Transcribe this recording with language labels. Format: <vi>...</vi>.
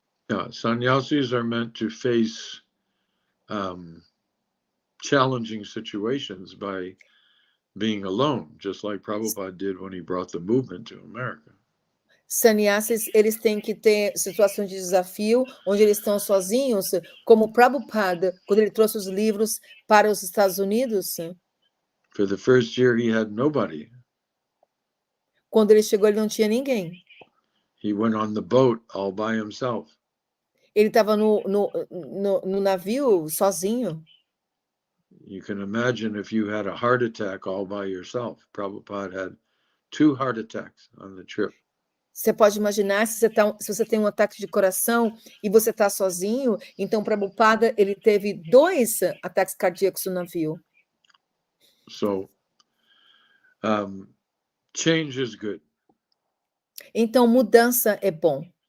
<en>Yeah, sannyasis are meant to face challenging situations by being alone, just like Prabhupada did when he brought the movement to America.</en> <pt>Sannyasis, eles têm que ter situações de desafio, onde eles estão sozinhos, como Prabhupada, quando ele trouxe os livros para os Estados Unidos.</pt> <en>For the first year, he had nobody.</en> <pt>Quando ele chegou, ele não tinha ninguém.</pt> <en>He went on the boat all by himself.</en> <pt>Ele estava no navio sozinho.</pt> <en>You can imagine if you had a heart attack all by yourself. Prabhupada had 2 heart attacks on the trip.</en> <pt>Você pode imaginar se você tem um ataque de coração e você está sozinho. Então, Prabhupada, ele teve 2 ataques cardíacos no navio.</pt> <en>So, change is good.</en> <pt>Então, mudança é bom.</pt>